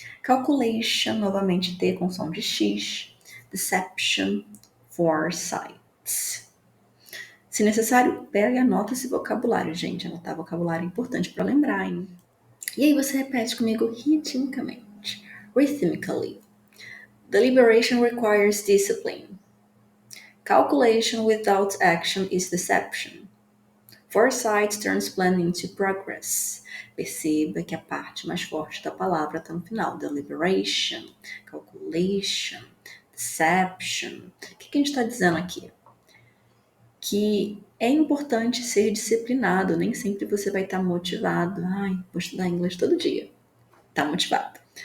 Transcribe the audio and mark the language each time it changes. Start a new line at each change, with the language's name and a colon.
Portuguese: Calculation, novamente T com som de X. Deception, foresight. Se necessário, pega e anota esse vocabulário, gente. Anotar vocabulário é importante para lembrar, hein? E aí você repete comigo ritmicamente.
English: Rhythmically. Deliberation requires discipline. Calculation without action is deception. Foresight turns planning into progress.
Portuguese: Perceba que a parte mais forte da palavra está no final.
English: Deliberation, calculation, deception.
Portuguese: O que a gente está dizendo aqui? Que é importante ser disciplinado. Nem sempre você vai estar motivado. Ai, vou estudar inglês todo dia. Tá motivado.